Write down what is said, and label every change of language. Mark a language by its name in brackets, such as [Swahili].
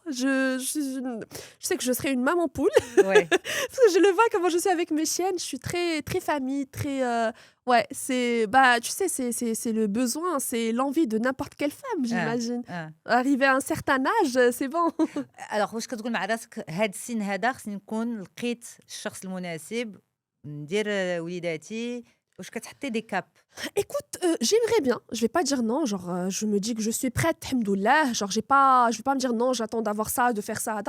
[French] Je sais que je serai une maman poule. Ouais. Parce que je le vois comment je suis avec mes chiennes. Je suis très, très famille, très... Ouais, c'est... Bah, tu sais, c'est le besoin, c'est l'envie de n'importe quelle femme, j'imagine. Arriver à un certain âge, c'est bon. [Arabic] Alors, واش كتقول مع راسك هاد السن هذا خصني نكون لقيت الشخص المناسب ندير وليداتي واش كتحطي دي كاب؟ [French] Écoute, j'aimerais bien. Je vais pas dire non. Genre, je me dis que je suis prête, alhamdoulilah. Genre, je vais pas me dire non, j'attends d'avoir ça, de faire ça.